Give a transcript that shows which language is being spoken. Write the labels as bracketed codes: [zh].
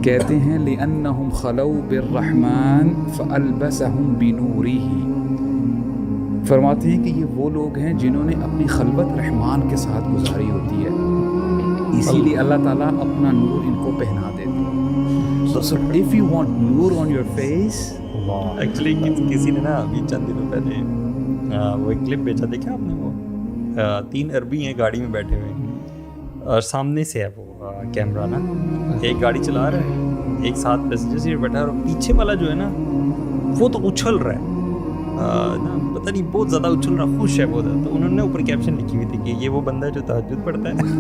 [ur] کہتے ہیں [ar] لِأَنَّهُمْ خَلَوْا بِالرَّحْمَنِ فَأَلْبَسَهُمْ بِنُورِهِ، [ur] فرماتے ہیں کہ یہ وہ لوگ ہیں جنہوں نے اپنی خلوت رحمان کے ساتھ گزاری ہوتی ہے، اسی لیے اللہ تعالیٰ اپنا نور ان کو پہنا دیتے ہیں. [en] So if you want [ur] Noor [en] on your face، [ur] actually کسی نے نا ابھی چند دنوں پہلے وہ ایک کلپ بھیجا، دیکھا آپ نے؟ وہ 3 عربی ہیں گاڑی میں بیٹھے ہوئے اور سامنے سے ہے وہ کیمرہ نا، ایک گاڑی چلا رہا ہے، ایک ساتھ پیسنجر سیٹ بیٹھا ہے، اور پیچھے والا جو ہے نا وہ تو اچھل رہا ہے نا، پتہ نہیں بہت زیادہ اچھل رہا، خوش ہے بہت زیادہ. تو انہوں نے اوپر کیپشن لکھی ہوئی تھی کہ یہ وہ بندہ ہے جو تہجد پڑھتا ہے.